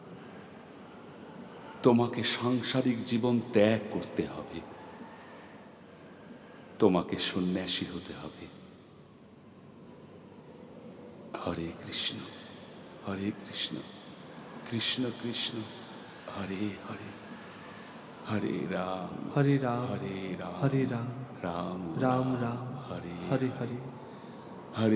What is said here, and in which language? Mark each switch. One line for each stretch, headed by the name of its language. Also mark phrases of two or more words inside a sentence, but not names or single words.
Bangla: তোমাকে সাংসারিক জীবন ত্যাগ করতে হবে, তোমাকে সন্ন্যাসী হতে হবে।
Sanskrit: হরে কৃষ্ণ হরে কৃষ্ণ কৃষ্ণ কৃষ্ণ হরে হরে, হরে রাম হরে রাম হরে রাম হরে রাম রাম রাম রাম হরে হরে হরে, হরে